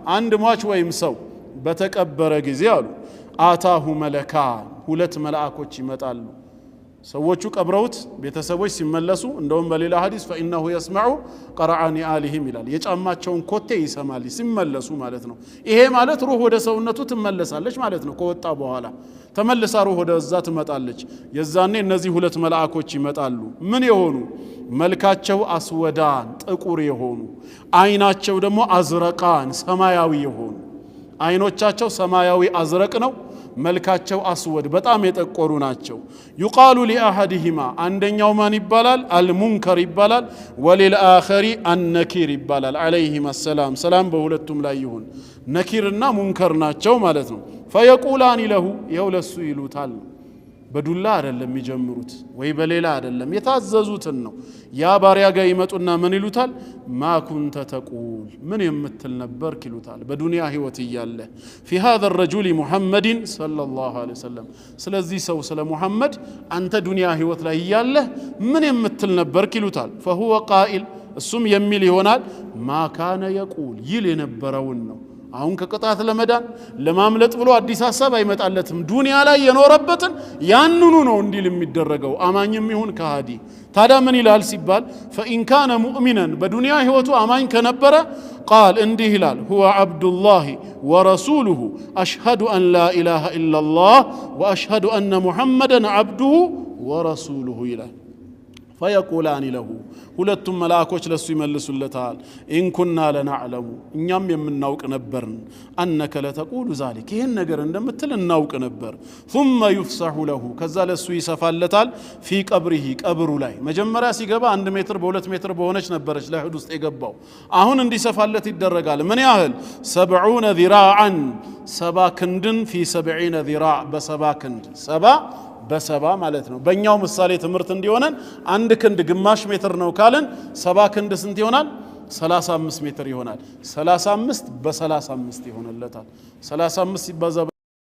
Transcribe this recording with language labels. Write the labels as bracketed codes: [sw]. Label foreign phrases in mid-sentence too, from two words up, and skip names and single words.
[am] አንድ ሟች ወይም ሰው በተቀበረ ጊዜ አሉ [ar] أتاه ملكان [am] ሁለት መላእክቶች ይመጣሉ ሰዎቹ ቀብረውት ቤተሰቦች ሲመለሱ እንደውም በሌላ ሐዲስ [ar] فإنه يسمع قرعان آلهم [am] ይላል የጫማቸውን ኮቴ ይሰማል ሲመለሱ ማለት ነው ይሄ ማለት ሩህ ወደ ሰውነቱ ትመለሳለች ማለት ነው ከወጣ በኋላ ተመልሳ ሩህ ወደ እዛ ትመጣለች የዛኔ እነዚህ ሁለት መላእክቶች ይመጣሉ ምን የሆኑ መልካቸው አስወዳን ጥቁር የሆኑ አይናቸው ደግሞ አዝረቃን ሰማያዊ የሆኑ አይኖቻቸው ሰማያዊ አዝረቅ ነው መልካቸው አስወድ በጣም የጠቆሩ ናቸው [ar] يقال لاحدهما [am] አንደኛው ማን ይባላል አልሙንከር ይባላል [ar] وللآخر النكير [am] ይባላል [ar] عليهما السلام [am] ሰላም በሁለቱም ላይ ይሁን ነኪርና ሙንከር ናቸው ማለት ነው [ar] فيقولان له [am] ይውለሱ ይሉታል በዱላ አይደለም የሚጀምሩት ወይ በሌላ አይደለም የታዘዙትን ነው ያ ባሪያ ጋር ይመጡና ምን ይሉታል [ar] ما كنت تقول [am] ምን የምትል ነበር ይሉታል በዱንያ ህይወት ይያለ [ar] في هذا الرجل محمد صلى الله عليه وسلم [am] ስለዚህ ሰው ስለ ሙሐመድ አንተ ዱንያ ህይወት ላይ ይያለ ምን የምትል ነበር ይሉታል [ar] فهو قائل [am] እሱም የሚል ይሆናል ማ [ar] كان يقول [am] ይል የነበረውን ነው አሁን ከቅጣት ለመዳን ለማምለጥ ብሎ አዲስ ሐሳብ አይመጣለትም ዱንያ ላይ የኖረበትን ያንኑ ነው እንዲል የሚደረገው አማኝም ይሁን ከሃዲ ታዲያ ምን ይላል ሲባል [ar] فإن كان مؤمنا [am] በዱንያ ህይወቱ አማኝ ከነበረ قال እንዲህ ይላል [ar] هو عبد الله ورسوله أشهد أن لا إله إلا الله وأشهد أن محمدا عبده [am] ورسوله ይላል [ar] فيقولان له [am] ሁለቱም መላእክቶች ለሱ ይመልሱለታል [ar] إن كنا لنعلم [am] እኛም የምናውቅ ነበርን [ar] أنك لتقول ذلك [am] ይሄን ነገር እንደምትል እናውቅ ነበር [ar] ثم يفسح له [am] ከዛ ለሱ ይሰፋለታል [ar] في قبره [am] ቀብሩ ላይ መጀመሪያ ሲገባ 1 ሜትር በ2 ሜትር በሆነች ነበረች ለህድ ውስጥ የገባው አሁን እንዲሰፋለት ይደረጋል ምን ያህል 70 ذراعا 70 ክንድን [ar] في 70 ذراع [am] በ70 ክንድ 70 በሰባ ማለት ነው በእኛው ምሳሌ ትምርት እንዲሆነን አንድ ክንድ ግማሽ ሜትር ነው ካለን 70 ክንድ ስንት ይሆናል 35 ሜትር ይሆናል 35 በ35 ይሆነለታል 35 ሲባዛ